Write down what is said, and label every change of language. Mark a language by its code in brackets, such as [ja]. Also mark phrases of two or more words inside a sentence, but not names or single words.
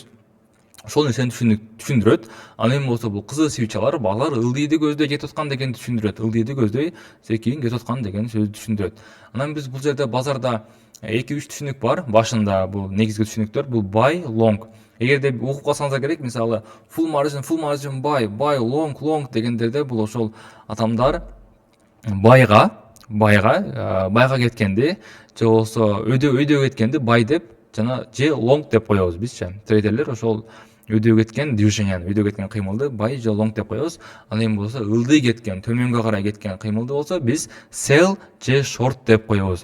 [ky] Ошол нерсени түшүндүрөт. Ал эми болсо бул кызыл свечалар базар ылдийди көздөй кетип аткан дегенди түшүндүрөт. Ылдийди көздөй секийин кетип аткан деген сөздү түшүндүрөт. Анан биз бул жерде базарда 2-3 түшүнүк бар. Башында бул негизги түшүнүктөр бул [en] buy long. [ky] Эгерде окуп калсаңыздар керек, мисалы [en] full margin buy long [ky] дегендерде бул ошол адамдар байга кеткенди, же болбосо өйдө кеткенди бай деп жана же long деп коебуз бизчи. Трейдерлер ошол өйдө кеткен движенияны, өйдө кеткен кыймылды бай же long деп коебуз. Ал эми болсо ылдый кеткен, төмөнгө карай кеткен кыймылды болсо биз sell же short деп коебуз.